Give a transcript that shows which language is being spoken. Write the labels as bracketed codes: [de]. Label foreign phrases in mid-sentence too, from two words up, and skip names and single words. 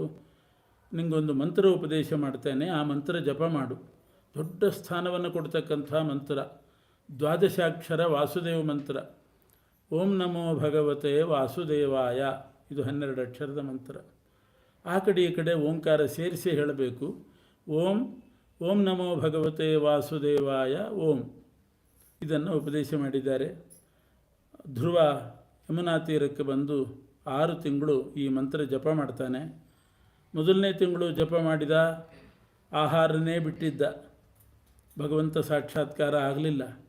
[kn] ನಿಂಗೊಂದು ಮಂತ್ರ ಉಪದೇಶ ಮಾಡ್ತೇನೆ, ಆ ಮಂತ್ರ ಜಪ ಮಾಡು. ದೊಡ್ಡ ಸ್ಥಾನವನ್ನು ಕೊಡ್ತಕ್ಕಂಥ ಮಂತ್ರ, 12 ವಾಸುದೇವ ಮಂತ್ರ. [sa] ಓಂ ನಮೋ ಭಗವತೆ ವಾಸುದೇವಾಯ, [kn] ಇದು 12 ಅಕ್ಷರದ ಮಂತ್ರ. ಆ ಕಡೆ ಈ ಕಡೆ ಓಂಕಾರ ಸೇರಿಸಿ ಹೇಳಬೇಕು. [sa] ಓಂ ಓಂ ನಮೋ ಭಗವತೆ ವಾಸುದೇವಾಯ ಓಂ, [kn] ಇದನ್ನು ಉಪದೇಶ ಮಾಡಿದ್ದಾರೆ. ಧ್ರುವ ಯಮುನಾ ತೀರಕ್ಕೆ ಬಂದು 6 ತಿಂಗಳು ಈ ಮಂತ್ರ ಜಪ ಮಾಡ್ತಾನೆ. ಮೊದಲನೇ ತಿಂಗಳು ಜಪ ಮಾಡಿದ, ಆಹಾರನೇ ಬಿಟ್ಟಿದ್ದ, ಭಗವಂತ ಸಾಕ್ಷಾತ್ಕಾರ ಆಗಲಿಲ್ಲ.